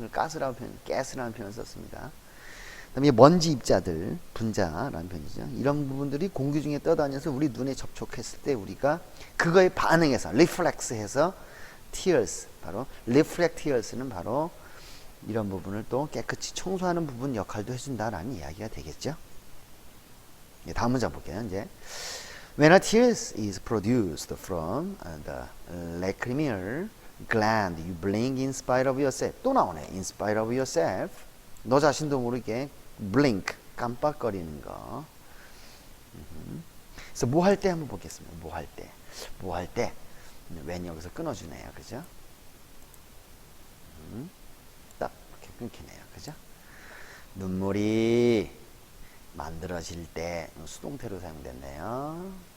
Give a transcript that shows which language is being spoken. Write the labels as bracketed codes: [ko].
[ko] 가스라는 표현, 가스라는 표현을 썼습니다. 그다음에 먼지 입자들, 분자라는 표현이죠. 이런 부분들이 공기 중에 떠다녀서 우리 눈에 접촉했을 때 우리가 그거에 반응해서 reflex해서 tears, 바로 [en] reflect tears [ko] 는 바로 이런 부분을 또 깨끗이 청소하는 부분 역할도 해준다라는 이야기가 되겠죠. 다음 문장 볼게요. [en] 이제 when a tears is produced from the lacrimal gland, you blink in spite of yourself. [ko] 또 나오네. [en] in spite of yourself. [ko] 너 자신도 모르게 blink, 깜빡거리는 거. 그래서 뭐 할 때 한번 보겠습니다. 뭐 할 때. when 여기서 끊어주네요. 그죠? 딱 이렇게 끊기네요. 그죠? 눈물이 만들어질 때 수동태로 사용됐네요.